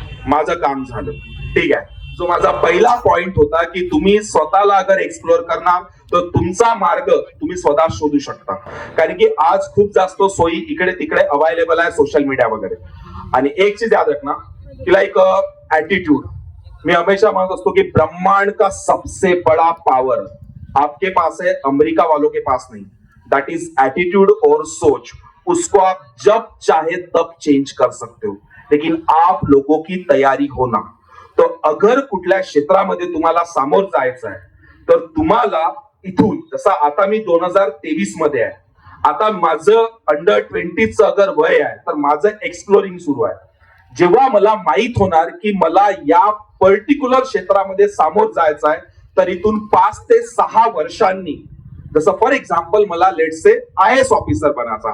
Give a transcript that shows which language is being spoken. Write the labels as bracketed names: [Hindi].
[Marathi] माझं काम झालं. ठीक आहे. जो माझा पहिला पॉइंट होता की तुम्ही स्वतःला अगर एक्सप्लोर करणार तर तुमचा मार्ग तुम्ही स्वतः शोधू शकता. कारण की आज खूप जास्त सोयी इकडे तिकडे अवेलेबल आहे, सोशल मीडिया वगैरे. [Hindi] आणि एक चीज याद रखना की लाइक एटीट्यूड. मैं हमेशा मानता असतो कि ब्रह्मांड का सबसे बड़ा पावर आपके पास है, अमेरिका वालों के पास नहीं. [English] that is attitude [Hindi] और सोच. उसको आप जब चाहे तब चेंज कर सकते हो, लेकिन आप लोगों की तयारी होना. [Marathi] तो अगर कुठल्या क्षेत्रामध्ये तुम्हाला सामोर जायचं आहे तर तुम्हाला इथून, जसं आता मी 2023 मध्ये आहे, आता माझं अंडर 20चं अगर वय आहे तर माझं एक्सप्लोरिंग सुरू आहे. जेव्हा मला माहित होणार की मला या पर्टिक्युलर क्षेत्रामध्ये सामोर जायचं आहे तर इथून 5 ते 6 वर्षांनी, जसं फॉर एक्झाम्पल मला [English] let's say [Marathi] IAS ऑफिसर बनायचा.